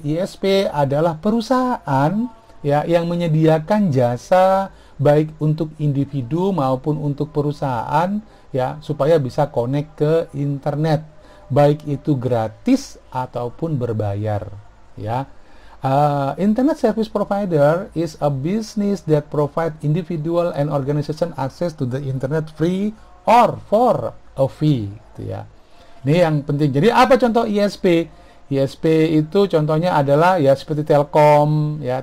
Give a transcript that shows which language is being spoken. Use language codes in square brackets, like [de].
[id] ISP adalah perusahaan, ya, yang menyediakan jasa baik untuk individu maupun untuk perusahaan, ya, supaya bisa connect ke internet, baik itu gratis ataupun berbayar, ya. [en] Internet Service Provider is a business that provide individual and organization access to the internet free or for a fee, [id] gitu ya. Ini yang penting. Jadi apa contoh ISP? ISP itu contohnya adalah, ya, seperti Telkom, ya.